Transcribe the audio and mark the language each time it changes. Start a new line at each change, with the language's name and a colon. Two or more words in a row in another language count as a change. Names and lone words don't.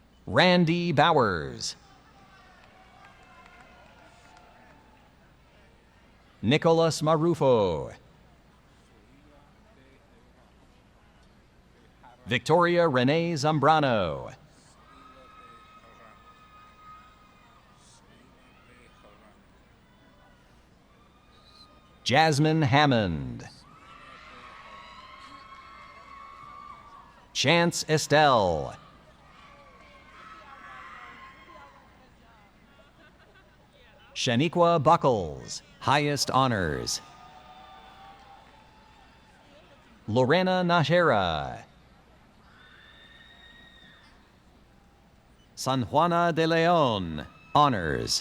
English: Randy Bowers. Nicholas Marufo. Victoria Renee Zambrano. Jasmine Hammond. Chance Estelle. Shaniqua Buckles, highest honors. Lorena Najera. San Juana de Leon, honors.